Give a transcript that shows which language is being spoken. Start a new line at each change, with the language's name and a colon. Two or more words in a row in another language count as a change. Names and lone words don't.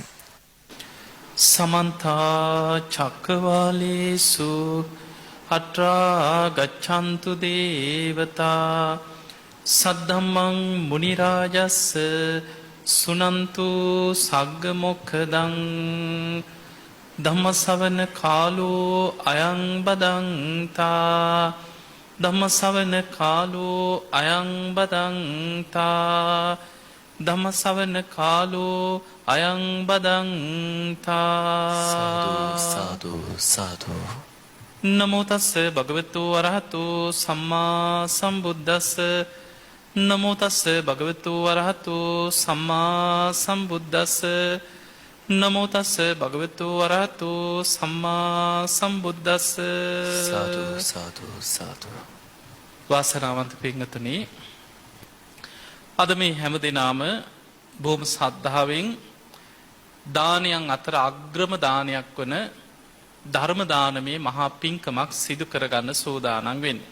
Pali: සමන්ත චක්කවාලේසු අත්‍රා ගච්ඡන්තු දේවතා සද්ධම්මං මුනි රාජස්ස සුනන්තු සග්ග මොක්ඛදං ධම්මසවන කාලෝ අයං බදන්තා ධම්මසවන කාලෝ අයං බදන්තා ධම්මසවන කාලෝ අයං බදන්තා සාදු සාදු. නමෝ තස්ස භගවතු වරහතු සම්මා සම්බුද්දස්ස නමෝ තස්ස භගවතු වරහතු සම්මා සම්බුද්දස්ස නමෝ තස්ස භගවතු වරහතු සම්මා සම්බුද්දස්ස. සාදු සාදු සාදු.
Sinhala: වාසනාවන්ත පින්වතුනි, අද මේ හැම දිනාම බොහොම ශ්‍රද්ධාවෙන් දානයන් අතර අග්‍රම දානයක් වන ධර්ම දානමේ මහා පින්කමක් සිදු කරගන්න සූදානම් වෙන්නේ.